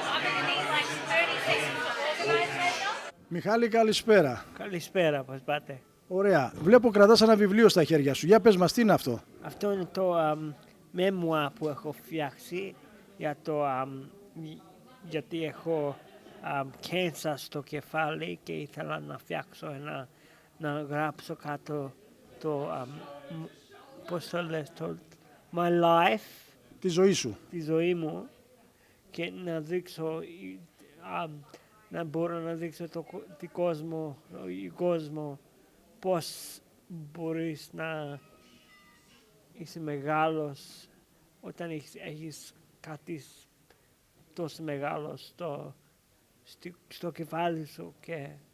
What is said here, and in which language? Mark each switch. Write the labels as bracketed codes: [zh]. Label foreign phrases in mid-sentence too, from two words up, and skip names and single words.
[en] I'm going to need like 30 seconds to organize myself. [el] Μιχάλη, καλησπέρα. Καλησπέρα, πώς πάτε? Ωραία. Βλέπω κρατάς ένα βιβλίο στα χέρια σου. Για πες μας, τι είναι αυτό? Αυτό είναι το μέμουα που έχω φτιάξει γιατί έχω κένσα στο κεφάλι και ήθελα να φτιάξω να γράψω κάτω πώς το λες, [en] my life. [el] Τη ζωή σου. Τη ζωή μου και να δείξω, να μπορώ να δείξω τον κόσμο πώς μπορείς να είσαι μεγάλος όταν έχεις κάτι τόσο μεγάλο στο κεφάλι σου και